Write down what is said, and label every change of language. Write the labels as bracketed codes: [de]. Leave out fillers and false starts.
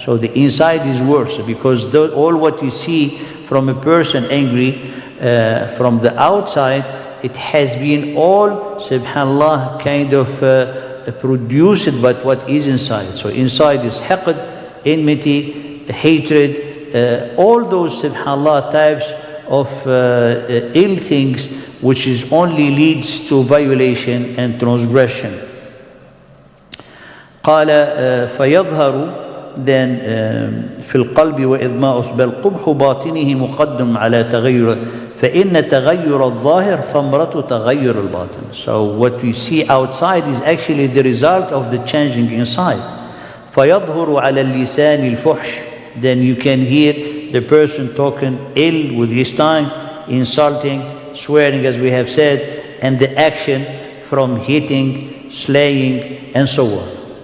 [en] So the inside is worse because all what you see from a person angry from the outside, it has been all, subhanallah, kind of produced by what is inside. So inside is haqd, enmity, hatred, all those, subhanallah, types of ill things which is only leads to violation and transgression. [ar] قال فيظهر, [en] then [ar] في القلب وإضماء بل قبح باطنه مقدم على تغير فإن تغير الظاهر ثمرة تغير الباطن. [en] So what we see outside is actually the result of the changing inside. [ar] فيظهر على اللسان الفحش, [en] then you can hear the person talking ill with his tongue, insulting, swearing as we have said, and the action from hitting, slaying, and so on.